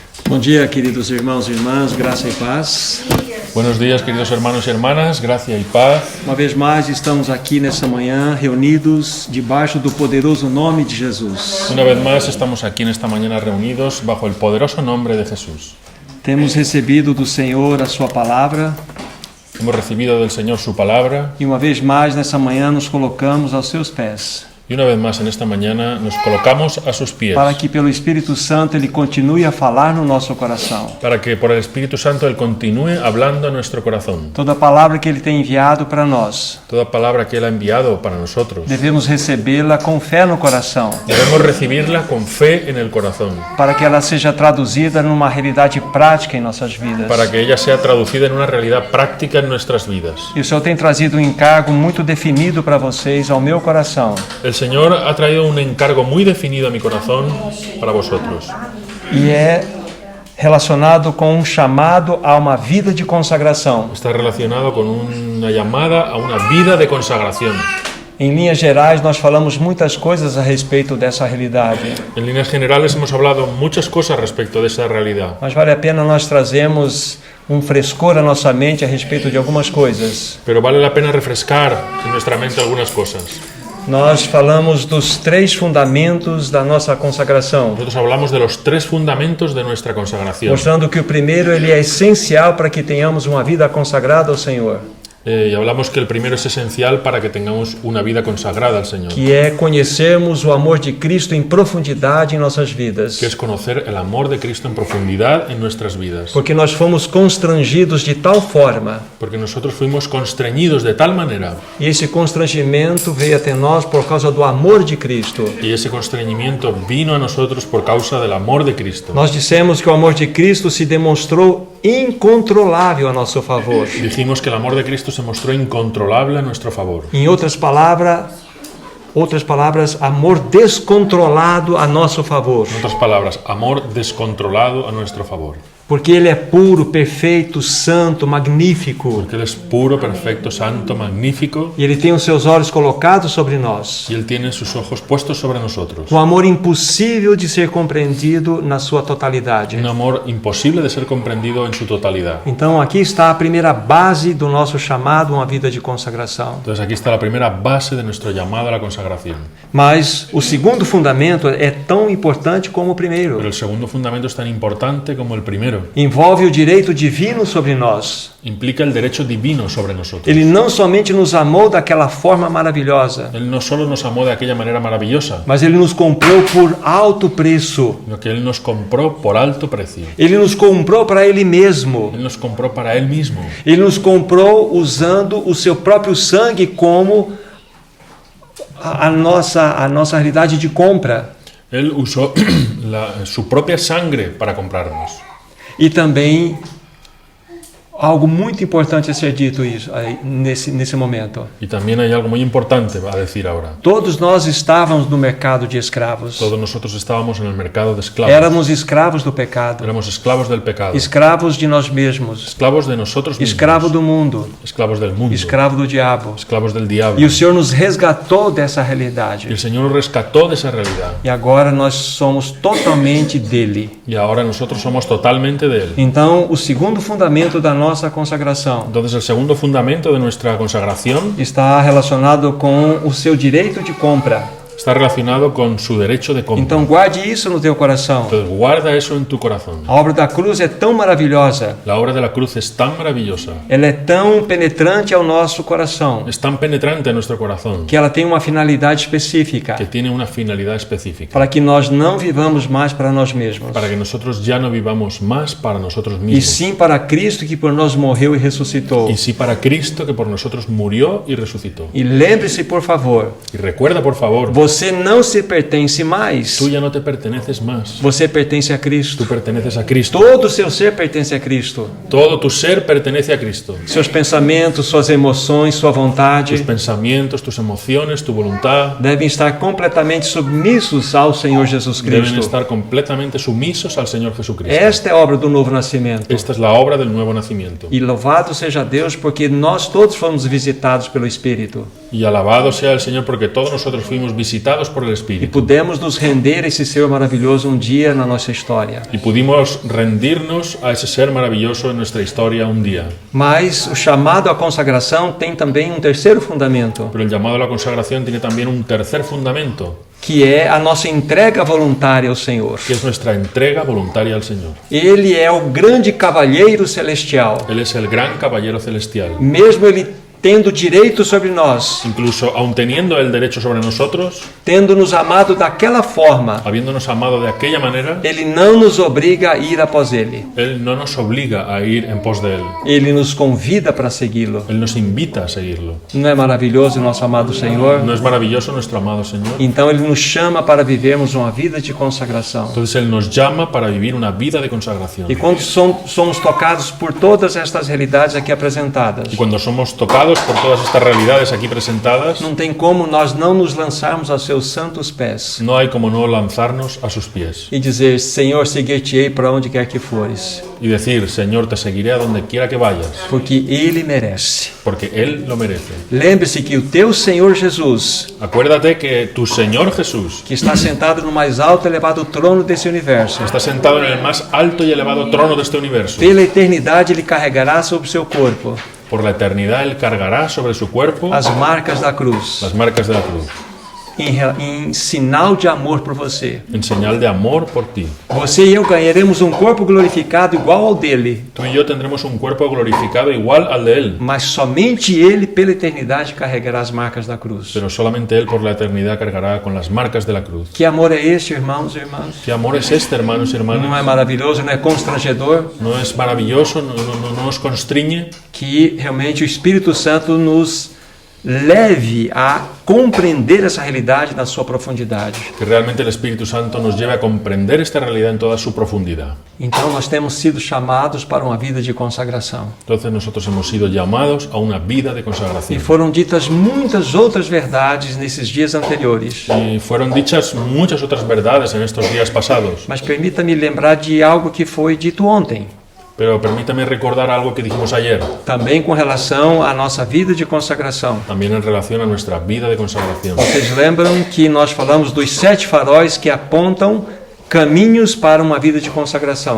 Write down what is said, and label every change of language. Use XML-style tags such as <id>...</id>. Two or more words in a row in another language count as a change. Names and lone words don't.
<pt>Bom dia, queridos irmãos e irmãs, graça e paz.</pt> <es>Buenos días, queridos hermanos y hermanas, gracia y paz.</es> <pt>Uma vez mais estamos aqui nessa manhã reunidos debaixo do poderoso nome de Jesus.</pt> <es>Una vez más estamos aquí en esta mañana reunidos bajo el poderoso nombre de Jesús.</es> <pt>Temos recebido do Senhor a sua palavra</pt> <es>Hemos recibido del Señor su palabra</es> <pt>e uma vez mais nessa manhã nos colocamos aos seus pés,</pt> <es>y una vez más en esta mañana nos colocamos a sus pies</es> <pt>para que pelo Espírito Santo Ele continue a falar no nosso coração.</pt> <es>para que por el Espíritu Santo Él continúe hablando a nuestro corazón.</es> <pt>Toda palavra que Ele tem enviado para nós,</pt> <es>Toda palabra que Él ha enviado para nosotros</es> <pt>devemos recebê-la com fé no coração,</pt> <es>debemos recibirla con fe en el corazón</es> <pt>para que ela seja traduzida numa realidade prática em nossas vidas.</pt> <es>para que ella sea traducida en una realidad práctica en nuestras vidas.</es> <pt>E o Senhor tem trazido um encargo muito definido para vocês, ao meu coração.</pt> <es>El Señor ha traído un encargo muy definido a mi corazón para vosotros.</es> <pt>E é relacionado com um chamado a uma vida de consagração.</pt> <es>Está relacionado con una llamada a una vida de consagración.</es> <pt>Em linhas gerais, nós falamos muitas coisas a respeito dessa realidade,</pt> <es>En líneas generales hemos hablado muchas cosas respecto de esa realidad,</es> <pt>mas vale a pena nós trazermos um frescor à nossa mente a respeito de algumas coisas.</pt> <es>pero vale la pena refrescar en nuestra mente algunas cosas.</es> <pt>Nós falamos dos 3 fundamentos da nossa consagração,</pt> <es>Nosotros hablamos de los 3 fundamentos de nuestra consagración.</es> <pt>mostrando que o primeiro ele é essencial para que tenhamos uma vida consagrada ao Senhor,</pt> <es>Y hablamos que el primero es esencial para que tengamos una vida consagrada al Señor,</es> <pt>que é conhecermos o amor de Cristo em profundidade em nossas vidas.</pt> <es>que es conocer el amor de Cristo en profundidad en nuestras vidas.</es> <pt>Porque nós fomos constrangidos de tal forma,</pt> <es>Porque nosotros fuimos constreñidos de tal manera,</es> <pt>e esse constrangimento veio até nós por causa do amor de Cristo.</pt> <es>y ese constreñimiento vino a nosotros por causa del amor de Cristo.</es> <pt>Nós dissemos que o amor de Cristo se demonstrou incontrolável a nosso favor.</pt> <es>Dijimos que el amor de Cristo se mostró incontrolable a nuestro favor.</es> <pt>Em outras palavras, amor descontrolado a nosso favor.</pt> <es>En otras palabras, amor descontrolado a nuestro favor.</es> <pt>Porque Ele é puro, perfeito, santo, magnífico.</pt> <es>Porque Él es puro, perfecto, santo, magnífico,</es> <pt>E Ele tem os seus olhos colocados sobre nós.</pt> <es>y Él tiene sus ojos puestos sobre nosotros.</es> <pt>Um amor impossível de ser compreendido na sua totalidade.</pt> <es>Un amor imposible de ser comprendido en su totalidad.</es> <pt>Então aqui está a primeira base do nosso chamado a uma vida de consagração.</pt> <es>Entonces aquí está la primera base de nuestro llamado a la consagración.</es> <pt>Mas o segundo fundamento é tão importante como o</pt> <es>Pero</es> <pt>primeiro.</pt> <es>el segundo fundamento es tan importante como el primero.</es> <pt>Envolve o direito divino sobre nós.</pt> <es>Implica el derecho divino sobre nosotros.</es> <pt>Ele não somente nos amou daquela forma maravilhosa,</pt> <es>Él no solo nos amó de aquella manera maravillosa,</es> <pt>mas Ele nos comprou por alto preço.</pt> <es>sino que Él nos compró por alto precio.</es> <pt>Ele nos comprou para Ele mesmo.</pt> <es>Él nos compró para Él mismo.</es> <pt>Ele nos comprou usando o seu próprio sangue como a nossa realidade de compra.</pt> <es>Él usó su propia sangre para comprarnos.</es> <pt>E também algo muito importante a ser dito isso aí, nesse momento.</pt> <es>Y también hay algo muy importante a decir ahora.</es> <pt>Todos nós estávamos no mercado de escravos.</pt> <es>Todos nosotros estábamos en el mercado de esclavos.</es> <pt>Éramos escravos do pecado,</pt> <es>Éramos esclavos del pecado.</es> <pt>escravos de nós mesmos,</pt> <es>Esclavos de nosotros mismos.</es> <pt>escravo do mundo,</pt> <es>Esclavos del mundo.</es> <pt>escravo do diabo.</pt> <es>Esclavos del diablo.</es> <pt>E o Senhor nos resgatou dessa</pt> <es>Y</es> <pt>realidade.</pt> <es>el Señor nos rescató de esa realidad.</es> <pt>E agora nós somos totalmente dele.</pt> <es>Y ahora nosotros somos totalmente de Él.</es> <pt>Então, o segundo fundamento da nossa consagração</pt> <es>Entonces el segundo fundamento de nuestra consagración</es> <pt>está relacionado com o seu direito de compra.</pt> <es>está relacionado con su derecho de compra.</es> <pt>Então, guarde isso no teu coração.</pt> <es>Entonces guarda eso en tu corazón.</es> <pt>A obra da cruz é tão maravilhosa,</pt> <es>La obra de la cruz es tan maravillosa,</es> <pt>ela é tão penetrante ao nosso coração,</pt> <es>es tan penetrante en nuestro corazón,</es> <pt>que ela tem uma finalidade específica,</pt> <es>que tiene una finalidad específica,</es> <pt>para que nós não vivamos mais para nós mesmos,</pt> <es>para que nosotros ya no vivamos más para nosotros</es> <pt>e</pt> <es>mismos,</es> <pt>sim para Cristo que por nós morreu e ressuscitou.</pt> <es>y sí para Cristo que por nosotros murió y resucitó.</es> <pt>E lembre-se, por favor,</pt> <es>Y recuerda, por favor,</es> <pt>você não se pertence mais,</pt> <es>tú ya no te perteneces más,</es> <pt>você pertence a Cristo.</pt> <es>tú perteneces a Cristo.</es> <pt>Todo o seu ser pertence a Cristo.</pt> <es>Todo tu ser pertenece a Cristo.</es> <pt>Seus pensamentos, suas emoções, sua</pt> <es>Tus</es> <pt>vontade</pt> <es>pensamientos, tus emociones, tu voluntad</es> <pt>devem estar completamente submissos ao Senhor Jesus</pt> <es>deben</es> <pt>Cristo.</pt> <es>estar completamente sumisos al Señor Jesucristo.</es> <pt>Esta é a obra do novo nascimento.</pt> <es>Esta es la obra del nuevo nacimiento.</es> <pt>E louvado seja Deus, porque nós todos fomos visitados pelo Espírito.</pt> <es>Y alabado sea el Señor porque todos nosotros fuimos visitados visitados por el</es> <pt>e</pt> <es>Espíritu.</es> <pt>pudemos nos render a esse ser maravilhoso dia na nossa história.</pt> <es>Y pudimos rendirnos a ese ser maravilloso en nuestra historia un día.</es> <pt>Mas o chamado à consagração tem também terceiro fundamento,</pt> <es>Pero el llamado a la consagración tiene también un tercer fundamento,</es> <pt>que é a nossa entrega voluntária ao Senhor.</pt> <es>que es nuestra entrega voluntaria al Señor.</es> <pt>Ele é o grande cavalheiro celestial.</pt> <es>Él es el gran caballero celestial.</es> <pt>Mesmo ele tendo direito sobre nós,</pt> <es>Incluso aun teniendo el derecho sobre nosotros,</es> <pt>tendo nos amado daquela forma,</pt> <es>habiéndonos amado de aquella manera,</es> <pt>ele não nos obriga a ir após ele.</pt> <es>Él no nos obliga a ir en pos de Él.</es> <pt>Ele nos convida para segui-lo.</pt> <es>Él nos invita a seguirlo.</es> <pt>Não é maravilhoso o nosso amado Senhor?</pt> <es>¿No es maravilloso nuestro amado Señor?</es> <pt>Então ele nos chama para vivermos uma vida de consagração.</pt> <es>Entonces Él nos llama para vivir una vida de consagración.</es> <pt>E quando somos tocados por todas estas realidades aqui apresentadas,</pt> <es>Y cuando somos tocados por todas estas realidades aquí presentadas,</es> <pt>não tem como nós não nos lançarmos aos seus santos pés</pt> <es>no hay como no lanzarnos a sus pies</es> <pt>e dizer: Senhor, seguir-te-ei para onde quer que fores,</pt> <es>y decir: Señor, te seguiré a donde quiera que vayas,</es> <pt>porque Ele merece.</pt> <es>porque Él lo merece.</es> <pt>Lembre-se que o teu Senhor Jesus,</pt> <es>Acuérdate que tu Señor Jesús</es> <pt>que está sentado no mais alto e elevado trono desse universo,</pt> <es>está sentado en el más alto y elevado trono de este universo.</es> <pt>pela eternidade Ele carregará sobre o seu corpo</pt> <es>Por la eternidad Él cargará sobre su cuerpo</es> <pt>as marcas da cruz,</pt> <es>las marcas de la cruz,</es> <pt>em sinal de amor por você.</pt> <es>en señal de amor por ti.</es> <pt>Você e eu ganharemos um corpo glorificado igual ao dele,</pt> <es>Tú y yo tendremos un cuerpo glorificado igual al de Él,</es> <pt>mas somente Ele, pela eternidade, carregará as marcas da cruz.</pt> <es>pero solamente Él por la eternidad cargará con las marcas de la cruz.</es> <pt>Que amor é este, irmãos e irmãs?</pt> <es>¿Qué amor es este, hermanos y</es> <pt>Não</pt> <es>hermanas?</es> <pt>é maravilhoso, não é constrangedor?</pt> <es>¿No es maravilloso? ¿No nos constriñe?</es> <pt>Que realmente o Espírito Santo nos leve a compreender essa realidade na sua profundidade.</pt> <es>Que realmente el Espíritu Santo nos lleve a comprender esta realidad en toda su profundidad.</es> <pt>Então nós temos sido chamados para uma vida de consagração.</pt> <es>Entonces nosotros hemos sido llamados a una vida de</es> <pt>E</pt> <es>consagración.</es> <pt>foram ditas muitas outras verdades nesses dias anteriores.</pt> <es>Y fueron dichas muchas otras verdades en estos días pasados.</es> <pt>Mas permita-me lembrar de algo que foi dito ontem,</pt> <es>Pero permítame recordar algo que dijimos ayer,</es> <pt>também com relação à nossa vida de consagração.</pt> <es>también en relación a nuestra vida de consagración.</es> <pt>Vocês lembram que nós falamos dos 7 faróis que apontam caminhos para uma vida de consagração.</pt>